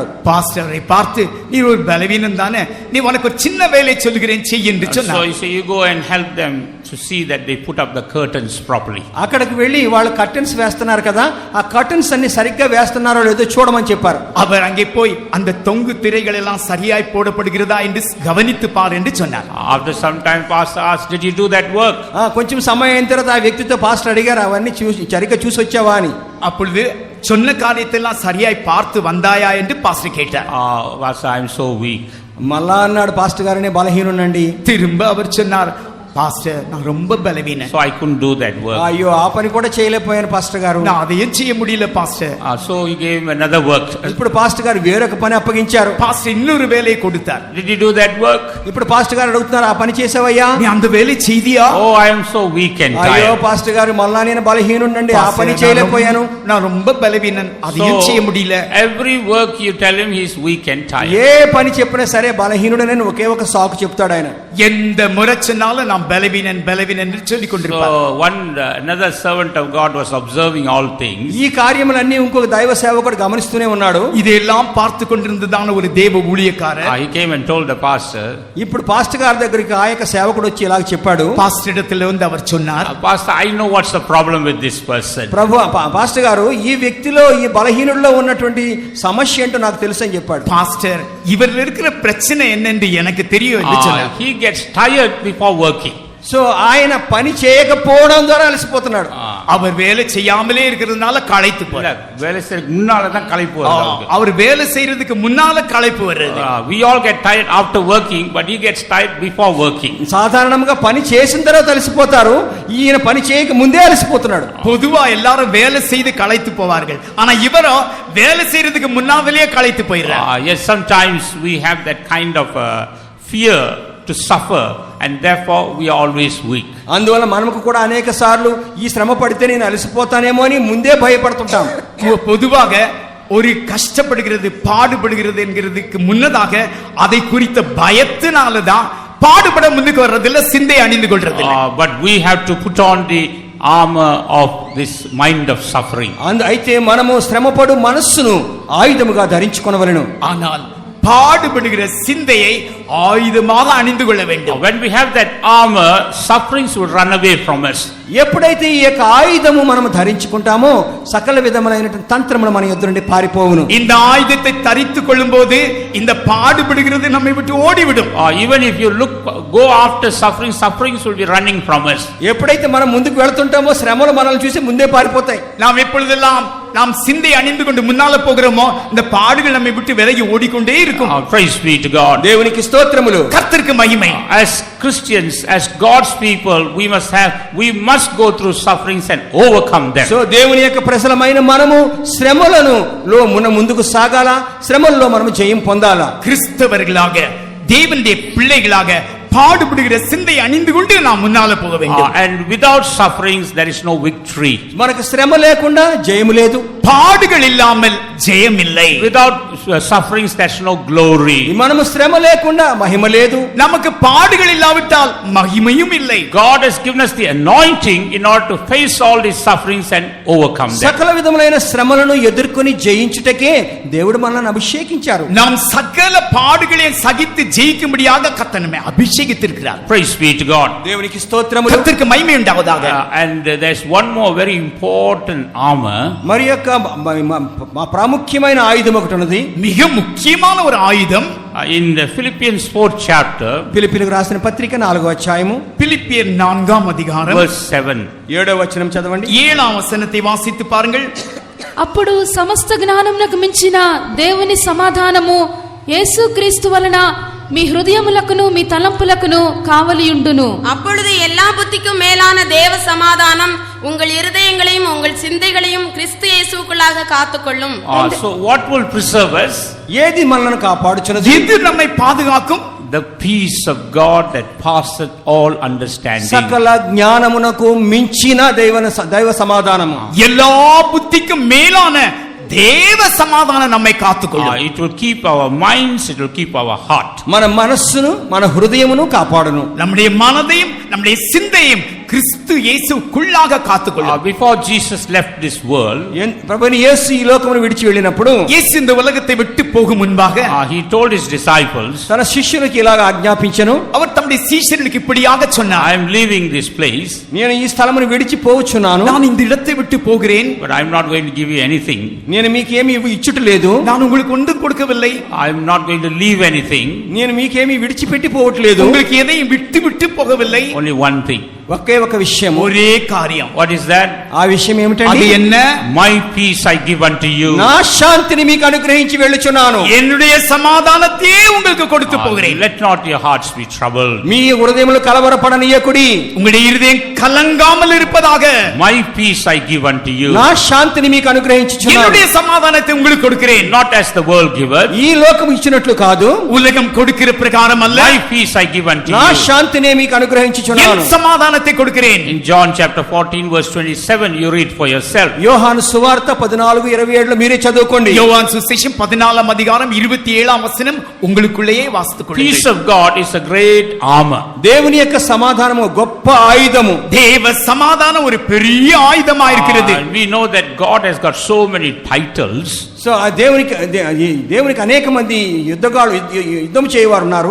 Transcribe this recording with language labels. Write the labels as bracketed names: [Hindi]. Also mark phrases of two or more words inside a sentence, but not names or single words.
[Tamil] பாஸ்டரை பார்த்து, நீ ஒரு பலவீனன் தானே, நீ உனக்கு ஒரு சின்ன வேலை சொல்லுகிறேன் செய் என்று சொன்னார். [English] So you go and help them to see that they put up the curtains properly. [Telugu] అక్కడికి వెళ్ళి వాళ్ళు కర్టన్స్ వేస్తున్నారు కదా, ఆ కర్టన్స్ అన్ని సరిగ్గా వేస్తున్నారో లేదో చూడమని చెప్పారు. [Tamil] அவர் அங்கே போய் அந்த தொங்கு திரைகள் எல்லாம் சரியாய் போடப்படுகிறதா என்று கவனித்து பார் என்று சொன்னார். [English] After some time pastor asked, did you do that work? [Telugu] కొంచెం సమయం అయిన తర్వాత ఆ వ్యక్తితో పాస్టర్ అడిగారు, అవన్నీ సరిగ్గా చూసి వచ్చావా అని. [Tamil] அப்பொழுது சொன்ன காரியத்தை எல்லாம் சரியாய் பார்த்து வந்தாயா என்று பாஸ்டர் கேட்டார். [English] Pastor, I am so weak. [Telugu] మళ్ళా అన్నాడు, పాస్టర్ గారు నేను బలహీనునండి. [Tamil] திரும்ப அவர் சொன்னார், பாஸ்டர் நான் ரொம்ப பலவீனன். [English] So I couldn't do that work. [Telugu] అయ్యో ఆ పని కూడా చేయలేకపోయాను పాస్టర్ గారు. [Tamil] நான் அதையும் செய்ய முடியல பாஸ்டர். [English] So he gave him another work. [Telugu] ఇప్పుడు పాస్టర్ గారు వేరొక పని అప్పగించారు. [Tamil] பாஸ்டர் இன்னொரு வேலையை கொடுத்தார். [English] Did you do that work? [Telugu] ఇప్పుడు పాస్టర్ గారు అడుగుతున్నారు, ఆ పని చేసావయ్యా? [Tamil] நீ அந்த வேலை செய்தியா? [English] Oh, I am so weak and tired. [Telugu] అయ్యో పాస్టర్ గారు మళ్ళా నేను బలహీనుండండి, ఆ పని చేయలేకపోయాను. [Tamil] நான் ரொம்ப பலவீனன், அதையும் செய்ய முடியல. [English] Every work you tell him he is weak and tired. [Telugu] ఏ పని చెప్పినా సరే బలహీనుడని ఒకే ఒక సాకు చెప్తాడు ఆయన. [Tamil] எந்த முறை சொன்னாலும் நான் பலவீனன் என்று சொல்லிக் கொண்டிருப்பார். [English] So another servant of God was observing all things. [Telugu] ఈ కార్యములన్నీ ఇంకొక దైవ సేవకుడు గమనిస్తూనే ఉన్నాడు. [Tamil] இதெல்லாம் பார்த்து கொண்டிருந்ததான ஒரு தேவ ஊழியக்காரர் [English] He came and told the pastor. [Telugu] ఇప్పుడు పాస్టర్ గారి దగ్గరికి ఆ యొక్క సేవకుడు వచ్చి ఇలా చెప్పాడు. [Tamil] பாஸ்டர் இடத்துல வந்து அவர் சொன்னார், [English] Pastor, I know what's the problem with this person. [Telugu] ప్రభు పాస్టర్ గారు ఈ వ్యక్తిలో ఈ బలహీనుడిలో ఉన్నటువంటి సమస్య ఏంటో నాకు తెలుసు అని చెప్పాడు. [Tamil] பாஸ்டர் இவரில் இருக்கிற பிரச்சனை என்னன்னு எனக்கு தெரியும் என்று சொன்னார். [English] He gets tired before working. [Telugu] సో ఆయన పని చేయకపోవడం ద్వారా అలసిపోతున్నాడు. [Tamil] அவர் வேலை செய்யாமலே இருக்கிறதுனால களைத்து போறார். வேலை செய்யறதுக்கு முன்னால தான் களைப்பு வருது. அவர் வேலை செய்யறதுக்கு முன்னால களைப்பு வருது. [English] We all get tired after working, but he gets tired before working. [Telugu] సాధారణంగా పని చేసిన తర్వాత అలసిపోతారు, ఈయన పని చేయక ముందే అలసిపోతున్నాడు. [Tamil] பொதுவா எல்லாரும் வேலை செய்து களைத்து போவார்கள், ஆனா இவரோ வேலை செய்யறதுக்கு முன்னாலேயே களைத்து போயிடுறார். [English] Yes, sometimes we have that kind of fear to suffer, and therefore we are always weak. [Telugu] అందువల్ల మనకు కూడా అనేక సార్లు ఈ శ్రమ పడితే నేను అలసిపోతానేమో అని ముందే భయపడుతుంటాం. [Tamil] பொதுவாக ஒரு கஷ்டப்படுகிறது பாடுபடுகிறது என்கிறதுக்கு முன்னதாக அதை குறித்த பயத்தினால தான் பாடுபட முன்னுக்கு வர்றதில்ல, சிந்தை அணிந்து கொள்றதில்ல. [English] But we have to put on the armor of this mind of suffering. [Telugu] అయితే మనము శ్రమపడు మనస్సును ఆయుధముగా ధరించుకొనవలెను. [Tamil] ஆனால் பாடுபடுகிற சிந்தையை ஆயுதமாக அணிந்து கொள்ள வேண்டும். [English] When we have that armor, sufferings will run away from us. [Telugu] ఎప్పుడైతే ఈ యొక్క ఆయుధము మనం ధరించుకుంటామో సకల విధములైనటువంటి తంత్రములు మన యొద్ద నుండి పారిపోవును. [Tamil] இந்த ஆயுதத்தை தரித்துக் கொள்ளும்போது இந்த பாடுபடுகிறது நம்மை விட்டு ஓடிவிடும். [English] Even if you go after sufferings will be running from us. [Telugu] ఎప్పుడైతే మనం ముందుకు వెళ్తుంటామో శ్రమలు మనల్ని చూసి ముందే పారిపోతాయి. [Tamil] நாம் எப்பொழுதெல்லாம் நாம் சிந்தை அணிந்து கொண்டு முன்னால போகிறோமோ இந்த பாடுகள் நம்மை விட்டு விலகி ஓடிக்கொண்டே இருக்கும். [English] Praise be to God. [Telugu] దేవునికి స్తోత్రములు. [Tamil] கர்த்தருக்கு மகிமை. [English] As Christians, as God's people, we must go through sufferings and overcome them. [Telugu] సో దేవుని యొక్క ప్రజలమైన మనము శ్రమలను ముందుకు సాగాల, శ్రమల్లో మనము జయం పొందాలా. [Tamil] கிறிஸ்தவர்களாக தேவனுடைய பிள்ளைகளாக பாடுபடுகிற சிந்தை அணிந்து கொண்டு நாம் முன்னால போக வேண்டும். [English] And without sufferings there is no victory. [Telugu] మనకు శ్రమ లేకుండా జయము లేదు. [Tamil] பாடுகள் இல்லாமல் ஜெயம் இல்லை. [English] Without sufferings there is no glory. [Telugu] మనము శ్రమ లేకుండా మహిమ లేదు. [Tamil] நமக்கு பாடுகள் இல்லாவிட்டால் மகிமையும் இல்லை. [English] God has given us the anointing in order to face all these sufferings and overcome them. [Telugu] సకల విధములైన శ్రమలను ఎదుర్కొని జయించుటకే దేవుడు మనల్ని అభిషేకించారు. [Tamil] நாம் சகல பாடுகளையும் சகித்து ஜெயிக்கும்படியாக கர்த்தர் நம்மை அபிஷேகித்திருக்கிறார். [English] Praise be to God. [Telugu] దేవునికి స్తోత్రములు. [Tamil] கர்த்தருக்கு மகிமை உண்டாவதாக. [English] And there's one more very important armor. [Telugu] మరి యొక్క ప్రాముఖ్యమైన ఆయుధం ఒకటి ఉన్నది. [Tamil] மிக முக்கியமான ஒரு ஆயுதம் [English] In the Philippians 4th chapter, [Telugu] ఫిలిప్పీయులకు రాసిన పత్రిక 4వ అధ్యాయము [Tamil] பிலிப்பியர் 4ஆம் அதிகாரம் [English] verse 7. [Telugu] 7వ వచనం చదవండి. [Tamil] 7ஆம் వచனத்தை வாசித்து பாருங்கள். [Telugu] అప్పుడు సమస్త జ్ఞానమునకు మించిన దేవుని సమాధానము యేసుక్రీస్తు వలన మీ హృదయములకును మీ తలంపులకును కావలియుండును. [Tamil] அப்பொழுது எல்லா புத்திக்கும் மேலான தேவ சமாதானம் உங்கள் இருதயங்களையும் உங்கள் சிந்தைகளையும் கிறிஸ்து இயேசுவுக்குள்ளாக காத்துக்கொள்ளும். [English] So what will preserve us? [Telugu] ఏది మనల్ని కాపాడుచున్నది? [Tamil] எது நம்மை பாதுகாக்கும்? [English] The peace of God that passeth all understanding. [Telugu] సకల జ్ఞానమునకు మించిన దైవ సమాధానము. [Tamil] எல்லா புத்திக்கும் மேலான தேவ சமாதானம் நம்மை காத்துக்கொள்ளும். [English] It will keep our minds, it will keep our heart. [Telugu] మన మనస్సును మన హృదయమును కాపాడును. [Tamil] நம்முடைய மனதையும் நம்முடைய சிந்தையும் கிறிஸ்து இயேசுக்குள்ளாக காத்துக்கொள்ளும். [English] Before Jesus left this world, [Telugu] ప్రభువైన యేసు ఈ లోకమును విడిచి వెళ్ళినప్పుడు, [Tamil] இயேசு இந்த உலகத்தை விட்டு போகும் முன்பாக [English] he told his disciples, [Telugu] తన శిష్యులకు ఇలాగ ఆజ్ఞాపించెను. [Tamil] அவர் தம்முடைய சீஷர்களுக்கு இப்படியாக சொன்னார். [English] I am leaving this place, [Telugu] నేను ఈ స్థలమును విడిచి పోవచ్చున్నాను. [Tamil] நான் இந்த இடத்தை விட்டு போகிறேன். [English] but I am not going to give you anything. [Telugu] నేను మీకు ఏమీ ఇచ్చుట లేదు. [Tamil] நான் உங்களுக்கு ஒன்றும் கொடுக்கவில்லை. [English] I am not going to leave anything. [Telugu] నేను మీకేమీ విడిచిపెట్టి పోవట్లేదు. [Tamil] உங்களுக்கு எதையும் விட்டு விட்டு போகவில்லை. [English] Only one thing. [Telugu] ఒకే ఒక విషయం. [Tamil] ஒரே காரியம். [English] What is that? [Telugu] ఆ విషయం [Tamil] அது [Telugu] ఏమిటండి? [Tamil] என்ன? [English] My peace I give unto you. [Telugu] నా శాంతిని మీకు అనుగ్రహించి వెళ్ళుచున్నాను. [Tamil] என்னுடைய சமாதானத்தையே உங்களுக்கு கொடுத்து போகிறேன். [English] Let not your hearts be troubled. [Telugu] మీ హృదయములు కలవరపడనీయకుడి. [Tamil] உங்களுடைய இருதயம் கலங்காமல் இருப்பதாக. [English] My peace I give unto you. [Telugu] నా శాంతిని మీకు అనుగ్రహించుచున్నాను. [Tamil] என்னுடைய சமாதானத்தை உங்களுக்கு கொடுக்கிறேன். [English] Not as the world giveth. [Telugu] ఈ లోకం ఇచ్చినట్లు కాదు. [Tamil] உலகம் கொடுக்கிற பிரகாரம் அல்ல. [English] My peace I give unto [Telugu] నా [English] you. [Telugu] శాంతినే మీకు అనుగ్రహించుచున్నాను. [Tamil] என் சமாதானத்தை கொடுக்கிறேன். [English] In John chapter 14 verse 27 you read for yourself. [Telugu] యోహాను సువార్త 14:27 మీరే చదువుకోండి. [Tamil] யோவான் சுவிசேஷம் 14ஆம் அதிகாரம் 27ஆம் வசனம் உங்களுக்குள்ளேயே வாசித்துக் [English] Peace [Tamil] கொள்ளுங்கள். [English] of God is a great armor. [Telugu] దేవుని యొక్క సమాధానము గొప్ప ఆయుధము. [Tamil] தேவ சமாதானம் ஒரு பெரிய ஆயுதமா இருக்கிறது. [English] And we know that God has got so many titles. [Telugu] సో ఆ దేవునికి అనేక మంది యుద్ధం చేయవారు ఉన్నారు.